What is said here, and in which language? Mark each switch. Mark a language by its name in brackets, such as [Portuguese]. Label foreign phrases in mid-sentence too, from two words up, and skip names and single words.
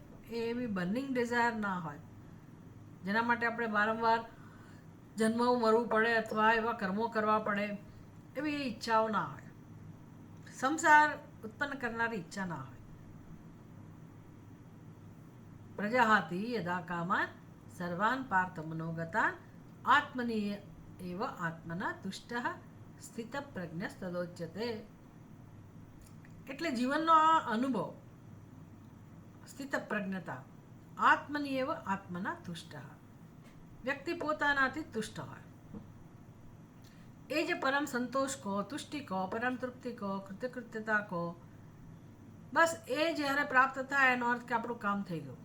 [Gujarati] એ એવી [English] burning desire [Gujarati] ના હોય જેના માટે આપણે વારંવાર જન્મવું મરવું પડે અથવા એવા કર્મો કરવા પડે. એવી ઈચ્છાઓ ના હોય. સંસાર ઉત્પન્ન કરનારી ઈચ્છા ના હોય. [Sanskrit] પ્રજાહાતિ યદા કામાન સર્વાન પાર્થ મનોગતાન આત્મની એવ આત્મના તુષ્ટઃ સ્થિત પ્રજ્ઞ તદોચ્યતે. [Gujarati] એટલે જીવનનો આ અનુભવ, સ્થિત પ્રજ્ઞતા, [Sanskrit] આત્મની એવ આત્મના તુષ્ટ. [Gujarati] વ્યક્તિ પોતાનાથી તુષ્ટ હોય. એ જે પરમ સંતોષ કહો, તુષ્ટિ કહો, પરમ તૃપ્તિ કહો, કૃતકૃત્યતા કહો, બસ એ જ્યારે પ્રાપ્ત થાય એનો અર્થ કે આપણું કામ થઈ ગયું.